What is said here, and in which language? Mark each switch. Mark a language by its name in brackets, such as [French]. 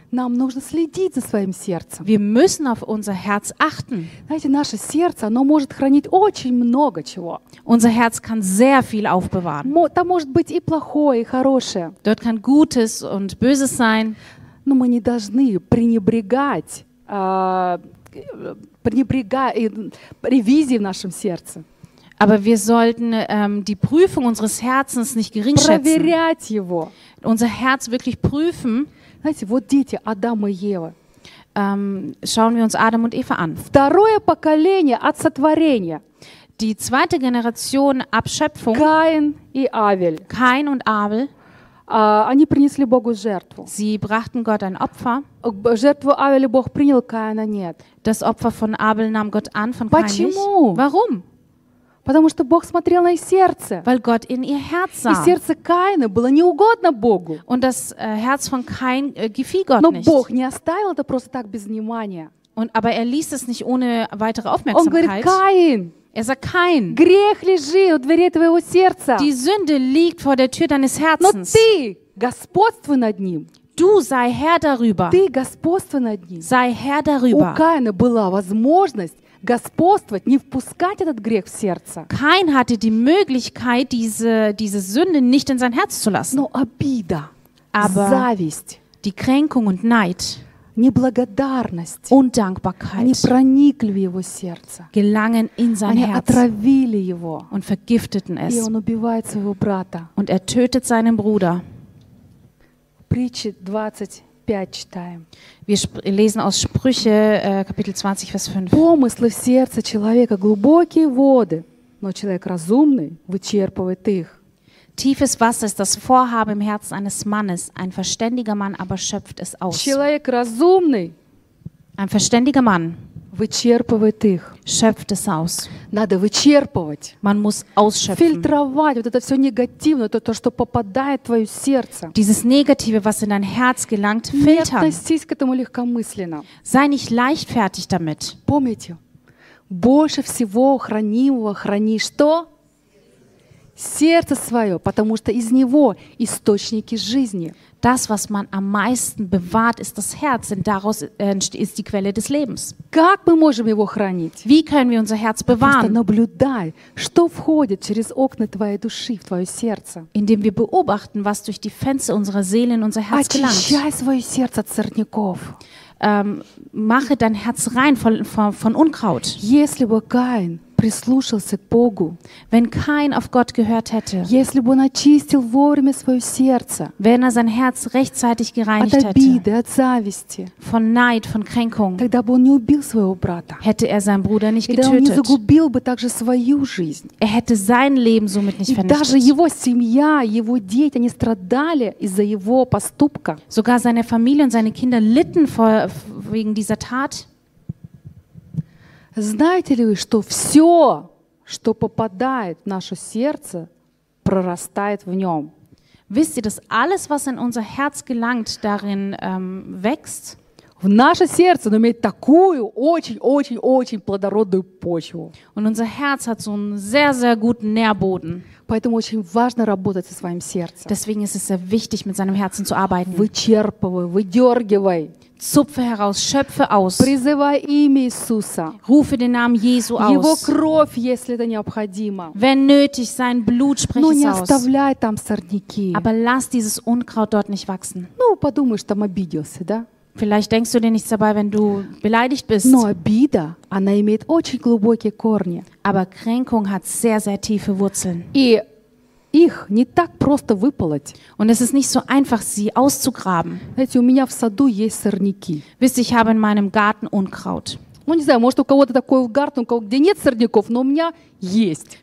[Russian] Нам нужно следить за своим сердцем. [German] Wir müssen auf unser Herz achten. [Russian] Знаете, наше сердце, оно может хранить очень много чего. [German] Unser Herz kann sehr viel aufbewahren. [Russian] Там может быть и плохое, и хорошее. [German] Dort kann Gutes und Böses sein. [Russian] Но мы не должны пренебрегать ревизией в нашем сердце. [German] Aber wir sollten die Prüfung unseres Herzens nicht geringschätzen. Unser Herz wirklich prüfen. [Russian] Знаете, вот дети Адам и Евы. [German] Schauen wir uns Adam und Eva an. [Russian] Второе поколение от сотворения. [German] Die zweite Generation ab Schöpfung. [Russian] Каин и Авель. [German] Каин und Авель. [Russian] Они принесли Богу жертву. [German] Sie brachten Gott ein Opfer. [Russian] Жертву Авеля Бог принял, Каина нет. [German] Das Opfer von Abel nahm Gott an, von Каин nicht. [Russian] Почему? [German] Warum? [Russian] Потому что Бог смотрел на их сердце. [German] Weil Gott in ihr Herz sah. [Russian] И сердце Каина было неугодно Богу. [German] Und das Herz von Kain gefiel Gott [Russian] Но [German] nicht. [Russian] Бог не оставил это просто так без внимания. [German] Und, aber er ließ es nicht ohne weitere Aufmerksamkeit. [Russian] Он говорит, Каин, [German] er sagt, Kain, [Russian] грех лежит у двери твоего сердца. [German] Die Sünde liegt vor der Tür deines Herzens. [Russian] Но ты господствуй над ним. [German] Du sei Herr darüber. [Russian] Ты господствуй над ним. [German] Sei Herr darüber. [Russian] У Каина была возможность господствовать, не впускать этот грех в сердце. [German] Каин hatte die Möglichkeit, diese Sünde nicht in sein Herz zu lassen. [Russian] Но обида, [German] aber [Russian] зависть, [German] die Kränkung und Neid, [Russian] неблагодарность, [German] Undankbarkeit, [Russian] они проникли в его сердце, [German] gelangen in sein [Russian] они [German] Herz, [Russian] отравили его, [German] und vergifteten es, [Russian] и он убивает своего брата, [German] und er tötet seinen Bruder. [Russian] Притчи 20. [German] Wir lesen aus Sprüche, Kapitel 20, Vers 5. [Russian] Помыслы в сердце человека глубокие воды, но человек разумный вычерпывает их. [German] Tiefes Wasser ist das Vorhaben im Herzen eines Mannes, ein verständiger Mann aber schöpft es aus. [Russian] Человек разумный, [German] ein verständiger Mann, [Russian] вычерпывает их. [German] Schöpft es aus. [Russian] Надо вычерпывать. [German] Man muss ausschöpfen. [Russian] Фильтровать вот это все негативное, то, что попадает в твое сердце. [German] Dieses Negative, was in dein Herz gelangt, filtern. [Russian] Не относись к этому легкомысленно. [German] Sei nicht leichtfertig damit. [Russian] Помните, больше всего хранимого храни что? Сердце свое, потому что из него источники жизни. [German] Das, was man am meisten bewahrt, ist das Herz, denn daraus ist die Quelle des Lebens. [Russian] Как мы можем его хранить? [German] Wie können wir unser Herz bewahren? [Russian] Просто наблюдай, что входит через окна твоей души в твое сердце. [German] Indem wir beobachten, was durch die Fenster unserer Seele in unser Herz gelangt. [Russian] Очищай свое сердце от сорняков. [German] Mache dein Herz rein von Unkraut. [Russian] Если бы Каин прислушался к Богу, [German] wenn Kain auf Gott gehört hätte, [Russian] если бы он очистил вовремя свое сердце, [German] wenn er sein Herz rechtzeitig gereinigt [Russian] от обиды, от зависти, [German] von Neid, von Kränkung, [Russian] тогда бы он не убил своего брата, [German] hätte er seinen Bruder nicht getötet, [Russian] и он не загубил бы также свою жизнь, [German] er hätte sein Leben somit nicht vernichtet, [Russian] и даже его семья, его дети, они страдали из-за его поступка, [German] sogar seine Familie und seine Kinder litten wegen dieser Tat. [Russian] Знаете ли вы, что все, что попадает в наше сердце, прорастает в нем? [German] Wisst ihr, dass alles, was in unser Herz gelangt, darin wächst? [Russian] В наше сердце имеет такую очень-очень-очень плодородную почву. [German] Und unser Herz hat so einen sehr, sehr guten Nährboden. [Russian] Поэтому очень важно работать со своим сердцем. [German] Deswegen ist es sehr wichtig, mit seinem Herzen zu arbeiten. [Russian] Вычерпывай, выдергивай. [German] Zupfe heraus, schöpfe aus. [Russian] Призывай имя Иисуса. [German] Rufe den Namen Jesu aus. [Russian] Его кровь, если это необходимо. [German] Wenn nötig, sein Blut spreche [Russian] Но не оставляй там сорняки. [German] Aber lass dieses Unkraut dort nicht wachsen. [Russian] Ну, подумаешь, там обиделся, да? [German] Vielleicht denkst du dir nichts dabei, wenn du beleidigt bist. [Russian] Но обида, она имеет очень глубокие корни. [German] Aber Kränkung hat sehr, sehr tiefe Wurzeln. [Russian] И их не так просто выполоть. [German] Und es ist nicht so einfach, sie auszugraben. [Russian] Знаете, у меня в саду есть сорняки. [German] Wisst ihr, ich habe in meinem Garten Unkraut. [Russian] Ну, не знаю, может, у кого-то такой Garten, у кого-то, где нет сорняков, но у меня есть.